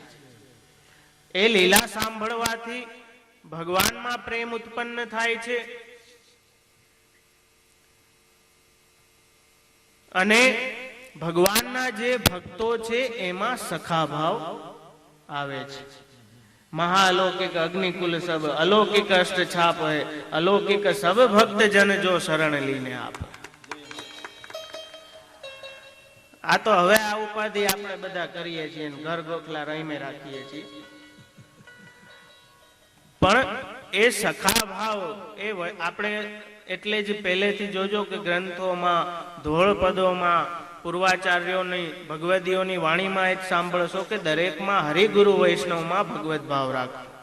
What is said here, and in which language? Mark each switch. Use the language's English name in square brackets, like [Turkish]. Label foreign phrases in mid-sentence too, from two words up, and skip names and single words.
[Gujarati] એ લીલા સાંભળવાથી ભગવાનમાં પ્રેમ ઉત્પન્ન થાય છે અને ભગવાનના જે ભક્તો છે એમાં સખા ભાવ આવે છે. [Braj] महाअलौकिक अग्निकुल सब अलौकिक अष्ट छाप है अलौकिक सब भक्त जन जो शरण लीने आप. [Gujarati] આ તો હવે આ ઉપાધિ આપણે બધા કરીએ છીએ, ઘર ગોખલા રહીમે રાખીએ છીએ, પણ એ સખા ભાવ એ આપણે એટલે જ પહેલેથી જોજો કે ગ્રંથોમાં ધોળ પદોમાં પૂર્વાચાર્યોની ભગવદીઓની વાણીમાં જ સાંભળશો કે દરેકમાં હરિગુરુ વૈષ્ણવમાં ભગવત ભાવ રાખો.